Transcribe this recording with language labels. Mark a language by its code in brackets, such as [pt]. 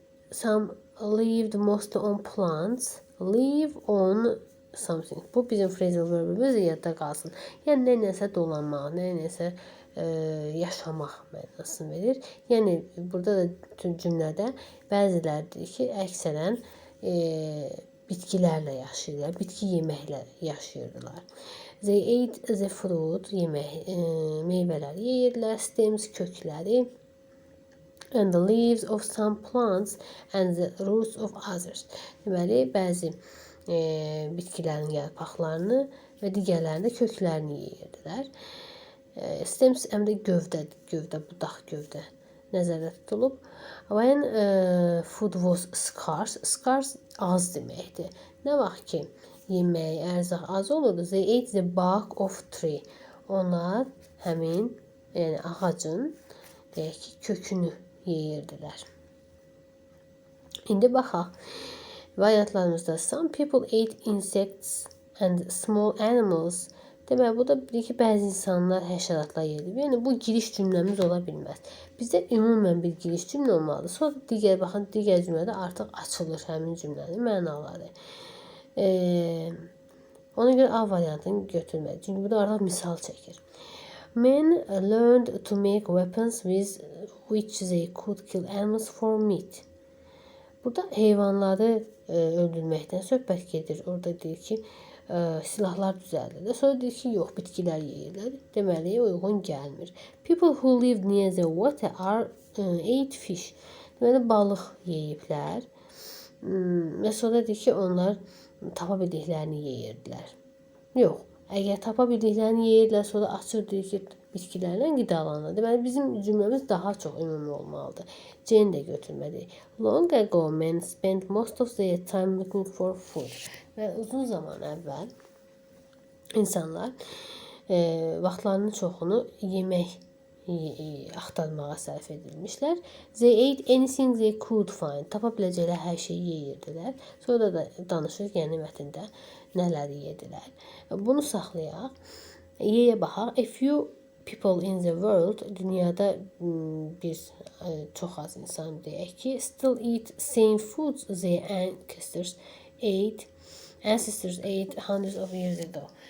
[en] Some lived mostly on plants. Live on something. [az] Bu bizim phrasal verbimiz yadda qalsın. Yəni, nə-nəsə dolanmaq, nə-nəsə yaşamaq mənasını verir. Yəni, burada da cümlədə bəziləri deyir ki, əksərən bitkilərlə yaşayırlar, bitki yeməklə yaşayırlar. [en] They ate the fruit, [az] meyvələri yeyirlər, [en] stems, [az] kökləri, [en] and the leaves of some plants and the roots of others. [az] Deməli, bəzi bitkilərin yarpaqlarını və digərlərində köklərini yeyirdilər. Stems həm də gövdə, budaq gövdə nəzərdə tutulub. [en] When food was scarce, scarce [az] az deməkdir. Nə vaxt ki, yemək, ərzaq az olurdu, [en] they ate the bark of tree. [az] Onlar həmin, yəni ağacın, deyək ki, kökünü yeyirdilər. İndi baxaq. Variantlarımızda [en] some people ate insects and small animals. [az] Deməli, bu da bilir ki, bəzi insanlar həşəratlar yedir. Yəni, bu giriş cümləmiz ola bilməz. Bizdə ümumən bir giriş cümlə olmalıdır. Sonra baxın, digər cümlədə artıq açılır həmin cümlənin mənaları. Ona görə A variantını götürmək. Çünki bu da artıq misal çəkir. [en] Men learned to make weapons with which they could kill animals for meat. [az] Burada heyvanları öldürməkdən söhbət gedir. Orada deyir ki, silahlar düzəldirlər. Sonra deyir ki, yox, bitkilər yeyirlər. Deməli, uyğun gəlmir. [en] People who live near the water ate fish. [az] Deməli, balıq yeyiblər. Və sonra deyir ki, onlar tapa bildiklərini yeyirdilər. Yox, əgər tapa bildiklərini yeyirdilər, sonra açır deyir ki, bitkilərlə qidalanır. Deməli, bizim cümləmiz daha çox ümumi olmalıdır. C-ni də götürməliyik. [en] Long ago, men spent most of their time looking for food. [az] Və uzun zaman əvvəl insanlar vaxtlarının çoxunu yemək axtarmağa sərf edilmişlər. [en] They ate anything they could find. [az] Tapa biləcəkləri hər şeyi yeyirdilər. Sonra da danışır, yəni mətndə nələri yedilər. Bunu saxlayaq. Yeyə baxaq. [en] A few people in the world, [az] dünyada biz çox az insan deyək ki, [en] still eat same foods their ancestors ate hundreds of years ago.